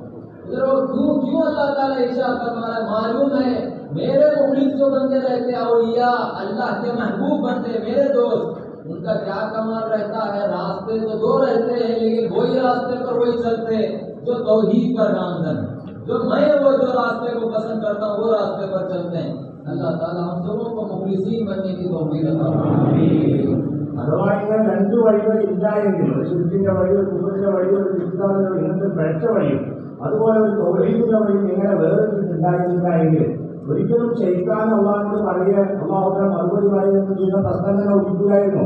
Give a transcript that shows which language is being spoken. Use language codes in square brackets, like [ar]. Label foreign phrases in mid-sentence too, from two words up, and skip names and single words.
[hi] क्यों अल्लाह ताला इरशाद फरमा रहा है? मालूम है मेरे मुखलिस जो बंदे रहते औलिया, अल्लाह के महबूब बंदे, मेरे दोस्त, उनका क्या कमाल रहता है? रास्ते तो दो रहते हैं, लेकिन वही रास्ते पर वही चलते जो तौहीद पर नामजद, जो मैं वो जो रास्ते को पसंद करता हूँ वो रास्ते पर चलते हैं। अल्लाह ताला हम सबों को मुखलिसीन बनने की तौफीक अता फरमाए। [ml] അഥവാ ഇങ്ങനെ രണ്ടു വഴികൾ ഇല്ല എങ്കിൽ, ഒരു ശിർക്കിന്റെ വഴി, ഒരു കുഫറിന്റെ വഴി, ഒരു ഇസ്ലാമിന്റെ വഴി, ഇങ്ങനത്തെ പിഴച്ച വഴിയും അതുപോലെ ഒരു തൗഹീദിന്റെ വഴിയും ഇങ്ങനെ വേറിട്ടിട്ടുണ്ടായിരുന്നില്ല എങ്കിൽ ഒരിക്കലും ശൈത്താൻ അള്ളാഹിനോട് പറയുക, [ar] الله تعالى [ml] മറുപടി പറയുന്ന ചെയ്യുന്ന പ്രശ്നം തന്നെ ഒഴിക്കുകയായിരുന്നു.